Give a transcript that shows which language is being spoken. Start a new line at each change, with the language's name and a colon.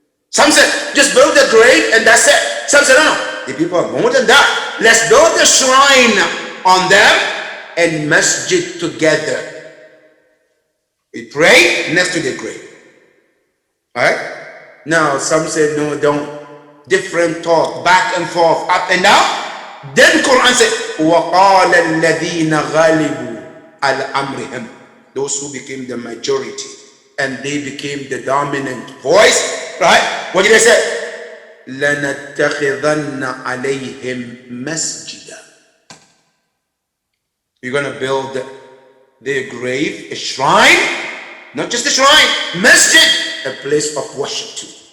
English: Some said, just build the grave and that's it. Some said, no, the people are more than that. Let's build a shrine on them and masjid together. We pray next to the grave. Alright? Now, some said, no, don't. Different talk, back and forth, up and down. Then Quran said,
Arabic: وَقَالَ الَّذِينَ غَالِبُوا عَلَى أَمْرِهِمْ.
English: Those who became the majority and they became the dominant voice, right? What did they say?
Arabic: لَنَتَّخِذَنَّ عَلَيْهِمْ مَسْجِدًا.
English: We're going to build their grave, a shrine, not just a shrine, masjid, a place of worship too.